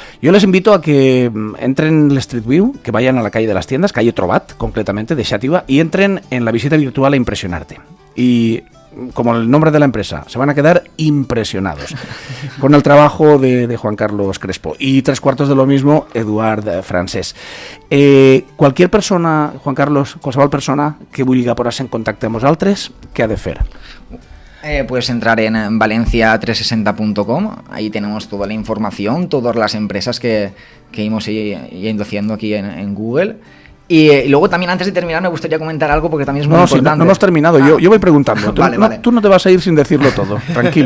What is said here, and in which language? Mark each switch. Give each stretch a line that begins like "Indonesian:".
Spanish: Yo les invito a que entren en el Street View, que vayan a la calle de las tiendas, calle Trobat concretamente de Xàtiva, y entren en la visita virtual a Impresionarte. Y como el nombre de la empresa, se van a quedar impresionados con el trabajo de Juan Carlos Crespo. Y 3/4 de lo mismo, Eduard Francés.
Catalan: Qualsevol persona, Juan Carlos, qualsevol persona que vulgui posar-se en contacte amb vosaltres, què ha de fer?
Spanish: Puedes entrar en valencia360.com, ahí tenemos toda la información, todas las empresas que hemos ido haciendo aquí en Google. Y luego también, antes de terminar, me gustaría comentar algo porque también es muy importante. No hemos terminado, yo voy preguntando. Vale. Tú no te vas a ir sin decirlo todo, tranquilo.